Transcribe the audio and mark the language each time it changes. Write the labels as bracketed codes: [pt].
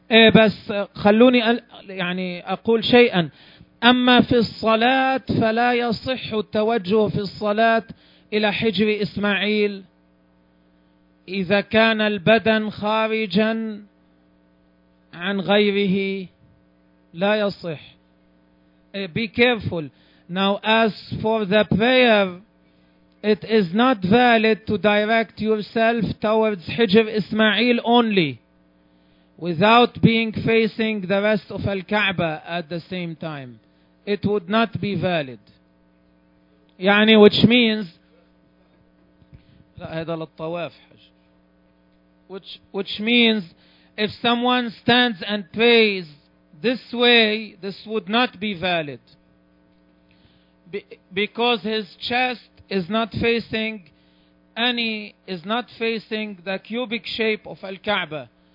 [ar] بس خلوني يعني أقول شيئا، أما في الصلاة فلا يصح التوجه في الصلاة إلى حجر إسماعيل إذا كان البدن خارجا عن غيره، لا يصح. [en] Be careful. Now as for the prayer, it is not valid to direct yourself towards Hijr Ismail only without being facing the rest of Al-Kaaba at the same time. It would not be valid. [ar] يعني [en] which means [ar] هذا للطواف. [en] Which means if someone stands and prays this way, this would not be valid because his chest is not facing any, is not facing the cubic shape of Al-Kaaba.